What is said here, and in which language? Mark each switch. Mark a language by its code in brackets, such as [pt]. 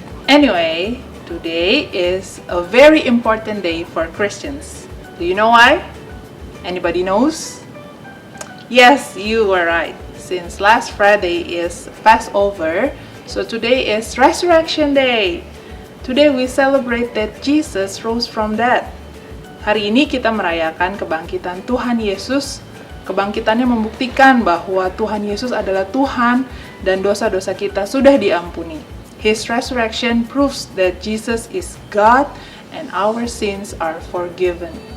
[en] Anyway, today is a very important day for Christians. Do you know why? Anybody knows? Yes, you were right. Since last Friday is Passover, so today is Resurrection Day. Today we celebrate that Jesus rose from dead. [id] Hari ini kita merayakan kebangkitan Tuhan Yesus. Kebangkitannya membuktikan bahwa Tuhan Yesus adalah Tuhan dan dosa-dosa kita sudah diampuni. [en] His resurrection proves that Jesus is God and our sins are forgiven.